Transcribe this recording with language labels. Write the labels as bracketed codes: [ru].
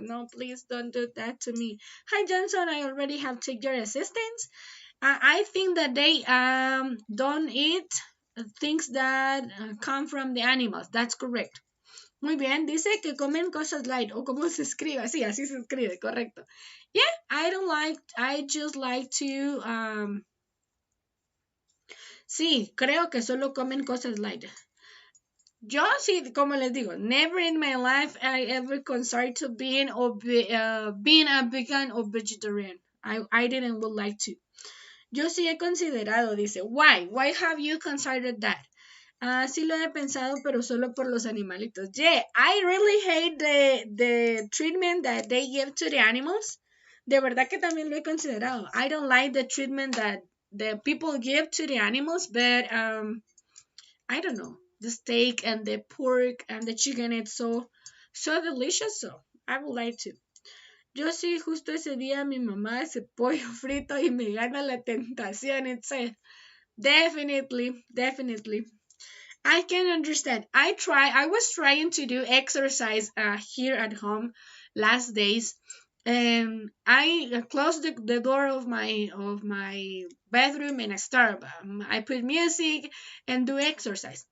[en] No, please don't do that to me. Hi Johnson, I already have taken your assistance. I think that they don't eat things that come from the animals. That's correct. [es] Muy bien, dice que comen cosas light, o como se escribe, sí, así se escribe, correcto. [en] Yeah, I just like to, [es] sí, creo que solo comen cosas light. Yo sí, como les digo, [en] never in my life I ever considered to being a vegan or vegetarian. I didn't would like to. [es] Yo sí he considerado, dice, [en] why? Why have you considered that? [es] Ah, sí lo he pensado, pero solo por los animalitos. [en] Yeah, I really hate the treatment that they give to the animals. [es] De verdad que también lo he considerado. [en] I don't like the treatment that the people give to the animals, but I don't know. The steak and the pork and the chicken, it's so delicious. So I would like to. [es] Yo sí, justo ese día mi mamá hace pollo frito y me gana la tentación. [en] It's definitely. I can understand. I was trying to do exercise here at home last days, and I closed the door of my bedroom and I put music and do exercise.